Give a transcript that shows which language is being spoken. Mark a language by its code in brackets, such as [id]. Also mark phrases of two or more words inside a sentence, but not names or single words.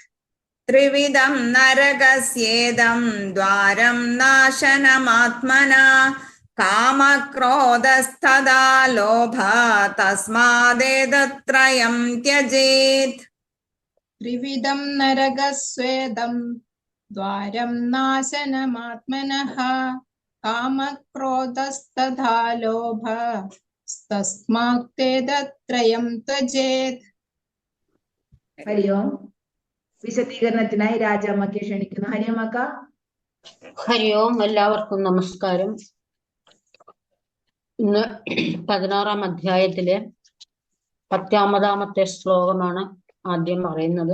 [sa] त्रिविधं नरकस्येदं द्वारं नाशनमात्मना कामक्रोधस्तथा लोभा तस्मादेतत्रयं त्यजेत् त्रिविधं नरकस्येदं द्वारं नाशनमात्मनः कामक्रोधस्तथा लोभः तस्मात्तेतत्रयं त्यजेत् ഹരി ഓം. [ml] വിശദീകരണത്തിനായി രാജാമ്മയ്ക്ക് ക്ഷണിക്കുന്നു. ഹരിയമ്മക്ക. ഹരി ഓം. എല്ലാവർക്കും നമസ്കാരം. ഇന്ന് 16-ാം അധ്യായത്തിലെ 10-ാമത്തെ ശ്ലോകമാണ് ആദ്യം പറയുന്നത്.